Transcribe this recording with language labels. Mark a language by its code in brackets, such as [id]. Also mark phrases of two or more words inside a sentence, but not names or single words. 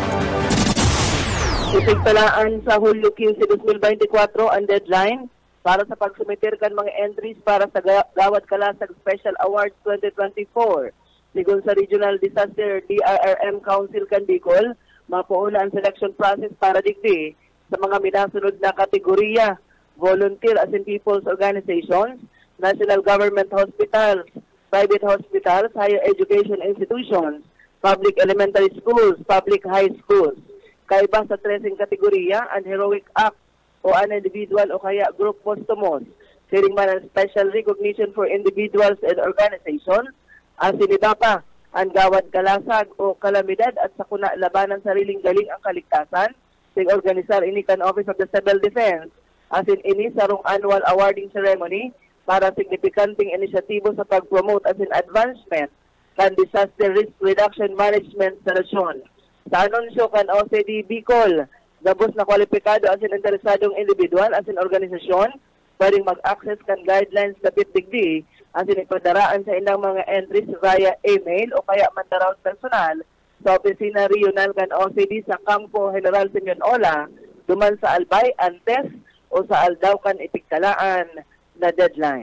[bik] Ipigtalaan sa Hulyo 15, 2024 ang deadline para sa pagsumitir kan mga entries para sa Gawad Kalasag Special Awards 2024. Sigon sa Regional Disaster DRRM Council kan Bicol, mapuuna ang selection process para digdi sa mga minasunod na kategorya: [en] volunteer as in people's organizations, national government hospitals, private hospitals, higher education institutions, public elementary schools, public high schools. [bik] Kaiba sa 13 kategorya, an [en] heroic act [bik] o an individual o kaya [en] group posthumous. [bik] Siring man ang [en] special recognition for individuals and organizations, [bik] ang sinidapa, ang Gawad Kalasag o [tl] kalamidad at sakuna labanan sariling galing ang kaligtasan, [bik] sing organisar ini kan Office of the Civil Defense, as in ini sarong [en] annual awarding ceremony [bik] para signifikanting inisyatibo sa pag-promote as in advancement kan [en] disaster risk reduction management [bik] sa nasyon. Sa anunsyo kan OCD Bicol, gabos na kwalipikado asin interesadong individual asin organisasyon pwedeng mag-access kan guidelines dapit digdi asin ipadaraan sa ilang mga entries [en] via email [bik] o kaya mandaraw personal sa opisina regional kan OCD sa Campo General Simeon Ola duman sa Albay antes o sa aldaw kan ipigtalaan na deadline.